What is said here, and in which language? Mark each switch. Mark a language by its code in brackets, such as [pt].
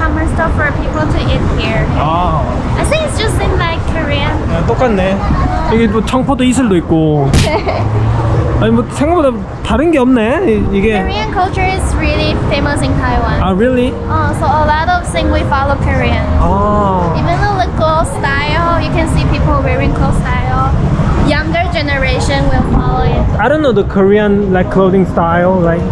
[en] common stuff for people to eat here. 아, I think it's just in like Korean. [ko] 야, 똑같네. 여기 뭐 청포도 이슬도 있고. 아니 뭐 생각보다 다른 게 없네. 이게. [en] Korean culture is really famous in Taiwan. 아, really? So a lot of things we follow Korean. 아. Even though the clothes style, you can see people wearing clothes style. Younger generation will follow it. I don't know the Korean like clothing style like.